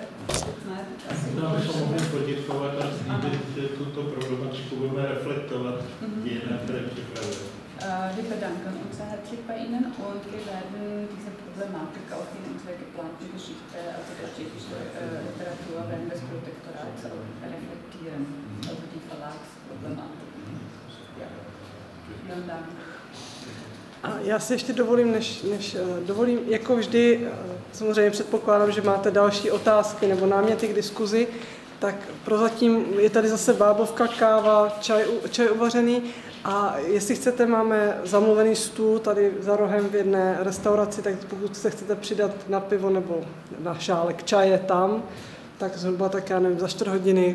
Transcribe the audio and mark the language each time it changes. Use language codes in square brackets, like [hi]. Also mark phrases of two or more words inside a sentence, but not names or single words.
[cs] Já bych mohl poděkovat a slíbit, že tuto problematiku budeme reflektovat v dějinách, které připravujeme. [de] Wir bedanken uns sehr herzlich bei Ihnen und wir werden diese Problematik auch in unserer geplanten Geschichte, also der tschechischen Literatur während des Protektorats reflektieren, also die Verlagsproblematik. Ja. Vielen Dank. [cs] A já si ještě dovolím, než dovolím, jako vždy, samozřejmě předpokládám, že máte další otázky nebo náměty k diskuzi, tak prozatím je tady zase bábovka, káva, čaj uvařený a jestli chcete, máme zamluvený stůl tady za rohem v jedné restauraci, tak pokud se chcete přidat na pivo nebo na šálek čaje tam, tak zhruba tak, já nevím, za 4 hodiny.